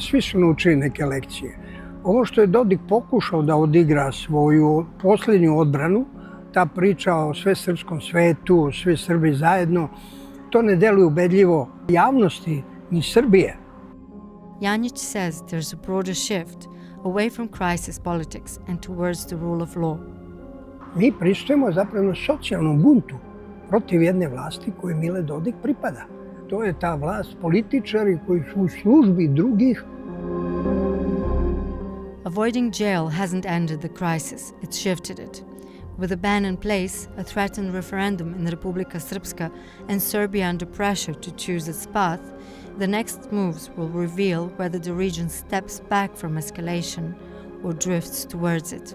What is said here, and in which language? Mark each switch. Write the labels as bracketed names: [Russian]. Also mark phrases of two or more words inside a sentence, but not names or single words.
[Serbian] Svi su naučili neke lekcije. Ovo što je Dodik pokušao da odigra svoju posljednju odbranu, ta priča o svesrpskom svetu, svi Srbi zajedno, to ne deluje ubedljivo javnosti ni Srbije. [English] Janjić says there's a broader shift away from crisis politics and towards the rule of law. [Serbian] Mi pristujemo zapravo socijalnom buntu protiv jedne vlasti koje Mile Dodik pripada. To je ta vlast političari koji su u službi drugih. [English] Avoiding jail hasn't ended the crisis, it's shifted it. With a ban in place, a threatened referendum in Republika Srpska, and Serbia under pressure to choose its path, the next moves will reveal whether the region steps back from escalation or drifts towards it.